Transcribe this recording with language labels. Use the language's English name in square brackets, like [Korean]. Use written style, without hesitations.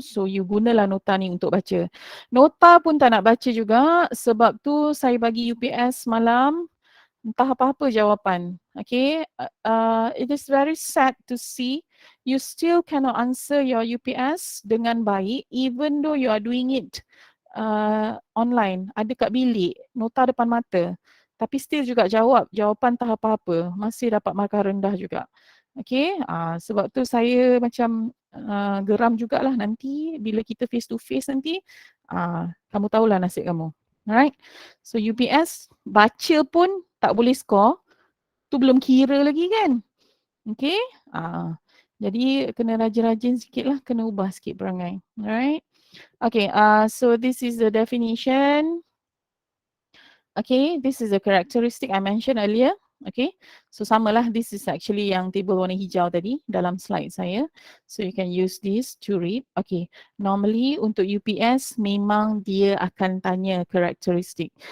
[Malay] So you gunalah nota ni untuk baca. Nota pun tak nak baca juga sebab tu saya bagi UPS malam. Entah apa-apa jawapan. [English] Okay, it is very sad to see you still cannot answer your UPS [Malay] dengan baik [English] even though you are doing it online. [Malay] Ada kat bilik, nota depan mata. Tapi still juga jawapan tak apa-apa. Masih dapat markah rendah juga. Okay, sebab tu saya macam geram jugalah nanti bila kita [English] face to face [Malay] nanti. Kamu tahulah nasib kamu. Alright, so UPS baca pun tak boleh score, tu belum kira lagi kan. Okay, jadi kena rajin-rajin sikit lah, kena ubah sikit perangai. [English] Alright, okay, so this is the definition. Okay, this is the characteristic I mentioned earlier. Okay, so samalah, this is actually [Malay] yang table warna hijau tadi dalam slide saya. [English] So you can use this to read. [Malay] Okay, normally untuk UPS memang dia akan tanya karakteristik.